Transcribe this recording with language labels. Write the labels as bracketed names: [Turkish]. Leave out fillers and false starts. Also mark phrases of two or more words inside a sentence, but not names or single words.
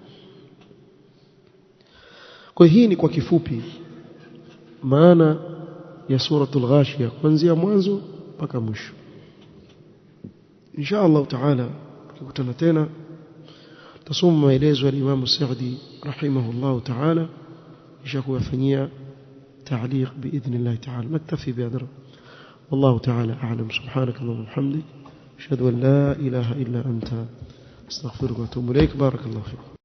[Swahili] Kwa hii ni kwa kifupi maana ya suratul Ghashiyah kuanzia mwanzo mpaka mwisho. [Arabic] إن شاء الله تعالى [Swahili] tukikutana tena تصوم maelezo ya Imam Sa'di rahimahullah ta'ala, kisha kuyafanyia [Arabic] تعليق باذن الله تعالى. نكتفي بهذا والله تعالى اعلم. سبحانك اللهم وبحمدك اشهد ان لا اله الا انت استغفرك واتوب اليك. بارك الله فيك.